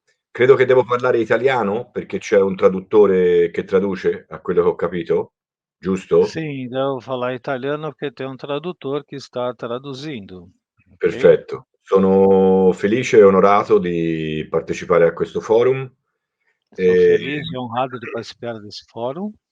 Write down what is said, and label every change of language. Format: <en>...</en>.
<it>Credo che devo parlare italiano perché c'è un traduttore che traduce, a quello che ho capito, giusto?</it> <pt>Sim, devo falar italiano porque tem um tradutor que está traduzindo.</pt> <it>Perfetto. Sono felice e onorato di partecipare a questo forum.</it> <pt>Estou feliz e honrado di participare desse fórum.</pt>